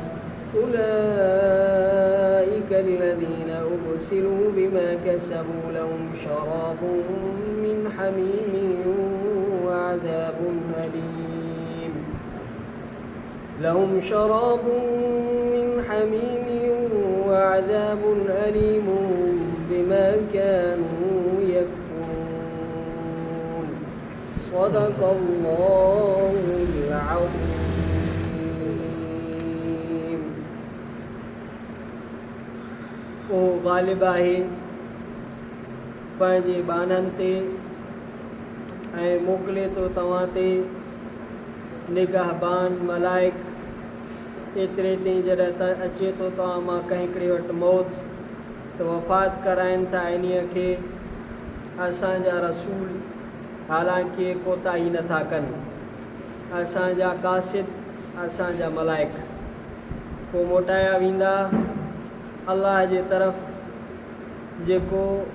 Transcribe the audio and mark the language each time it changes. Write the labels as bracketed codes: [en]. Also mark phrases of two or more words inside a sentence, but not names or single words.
[ar] أولئك الذين أبسلوا بما كسبوا لهم شراب من حميم وعذاب أليم بما كانوا يكفرون. صدق الله العظيم. [sd] ओ ग़ालिब आहे पंहिंजे बाननि ते ऐं मोकिले थो तव्हां ते निगाहबान मलाइक एतिरे ताईं जॾहिं अचे थो तव्हां मां कंहिं हिकिड़े वटि मौत त वफ़ात कराइनि था इन्हीअ खे असांजा रसूल हालांकि कोताही नथा कनि असांजा कासिद असांजा मलाइक पोइ मोटाया वेंदा अल्लाह जे तरफ़ जेको